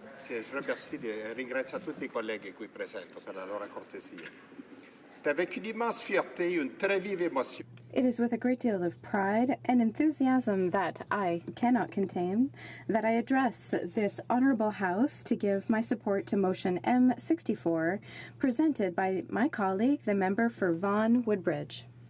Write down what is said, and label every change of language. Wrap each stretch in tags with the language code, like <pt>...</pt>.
<it>Grazie,</it> <fr>je remercie</fr> <it>e ringrazio tutti I colleghi qui presenti per la loro cortesia.</it> <fr>C'est avec une immense fierté, une très vive émotion.</fr> <en>It is with a great deal of pride and enthusiasm that I cannot contain that I address this honorable House to give my support to motion M64 presented by my colleague, the member for Vaughan Woodbridge.</en>